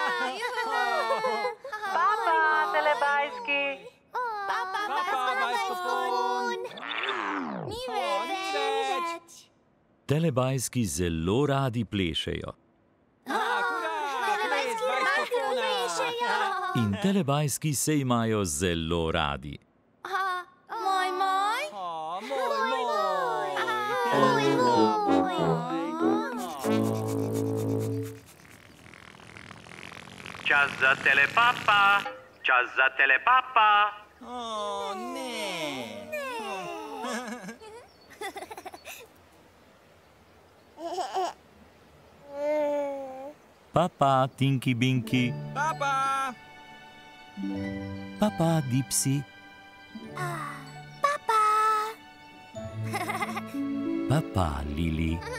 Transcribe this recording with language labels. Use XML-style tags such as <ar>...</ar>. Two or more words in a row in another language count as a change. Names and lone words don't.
<sl>Papa, Telebajski. Papa, Bajskofon! Telebajski zelo radi plešejo. In telebajski se imajo zelo radi. Čas za telepapa, čas za telepapa. O, ne. Papa, Tinky Binky. Papa. Papa, Dipsy. Papa, Lili.</sl>